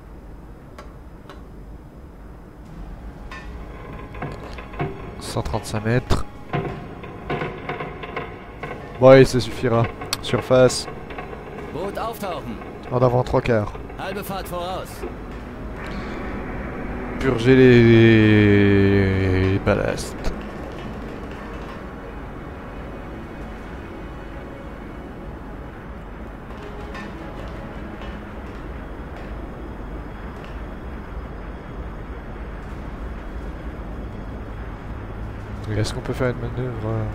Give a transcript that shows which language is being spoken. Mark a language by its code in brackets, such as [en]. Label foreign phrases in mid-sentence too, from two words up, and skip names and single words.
[fr] « 135 mètres. Ouais, ça suffira. Surface. [de] Boot auftauchen. [fr] En avant 3/4. [de] Halbe Fahrt voraus. [fr] Purger les ballasts. Est-ce qu'on peut faire une manœuvre